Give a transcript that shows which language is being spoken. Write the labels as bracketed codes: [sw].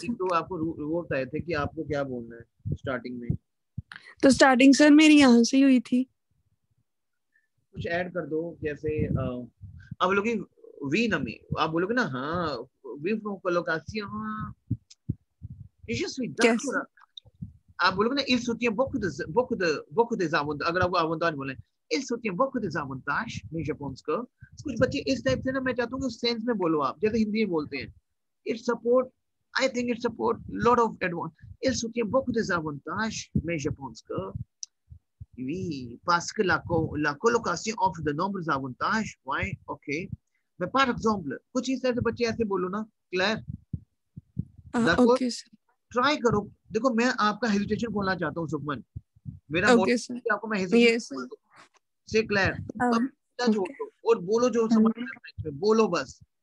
[hi] तो आपको वो बताए थे कि आपको क्या बोलना है स्टार्टिंग में. तो स्टार्टिंग सर मेरी यहाँ से हुई थी. कुछ ऐड कर दो जैसे आप बोलोगे वी ना में आप बोलोगे ना हाँ we from colocation [fr] je suis d'accord. [hi] आप बोलोगे ना [fr] il soutient beaucoup des avantages. [hi] अगर आपको avantage बोले [fr] il soutient beaucoup des avantages, mais je pense que [hi] कुछ बच्चे इस टाइप से ना मैं चाहता हूँ कि सेंस में बोलो आप जैसे हिंदी में बोलते हैं. [en] It support, I think it support lot of advantage. [fr] Il soutient beaucoup des avantages, mais je pense que oui, parce que la colocation offre de nombreux avantages. Ouais, ok. Mais par exemple, [hi] कुछ इस तरह से बच्चे ऐसे बोलो ना, Claire. [en] Okay sir. [hi] Try करो. देखो मैं आपका हेजिटेशन खोलना चाहता हूँ सुखमन. मेरा [en] Okay sir. [hi] आपको मैं हेजिटेशन से Claire. छोड़ दो और बोलो जो समझ में बोलो बस.